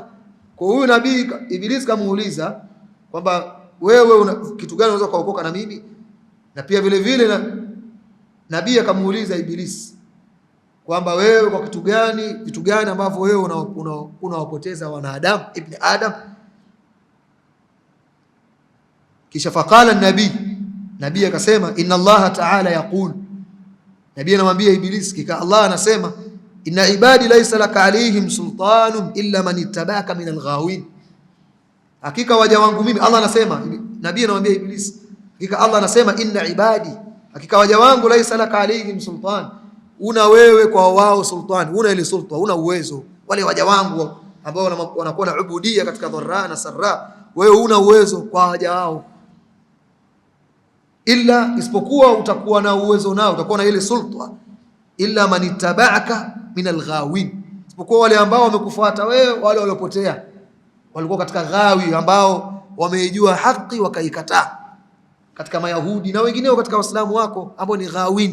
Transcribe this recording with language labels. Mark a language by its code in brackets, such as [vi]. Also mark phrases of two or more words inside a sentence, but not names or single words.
[sw] Kwa huyu nabii Ibilisi kamuuliza kwamba wewe una kitu gani unaweza kuokoka na mimi, na pia vile vile nabii akamuuliza Ibilisi kwamba wewe kwa vitu gani ambavyo wewe unawapoteza wanadamu [ar] ابن آدم. [sw] Kisha faqala nabii akasema [ar] إن الله تعالى يقول, [sw] nabii anamwambia Ibilisi kika Allah anasema [ar] إن عبادي ليس لك عليهم سلطان إلا من اتبعك من الغاوين, [sw] hakika waja wangu mimi, Allah anasema, nabii anamwambia Ibilisi hakika Allah anasema [ar] إن عبادي, [sw] hakika waja wangu [ar] ليس لك عليهم سلطان, [sw] una wewe kwa wao sultan, una ile sulta, una uwezo. Wale waja wangu ambao wanakuwa na ubudia katika dharra na sarra, wewe una uwezo kwa waja wao, illa isipokuwa utakuwa na uwezo nao, utakuwa na ile sulta, [ar] إلا من اتبعك من الغاوين, [sw] isipokuwa wale ambao wamekufuata wewe, wale waliopotea, walikuwa katika ghawi, ambao wameijua haki wakaikataa, katika Mayahudi na wengineo katika Waislamu wako ambao ni ghawin.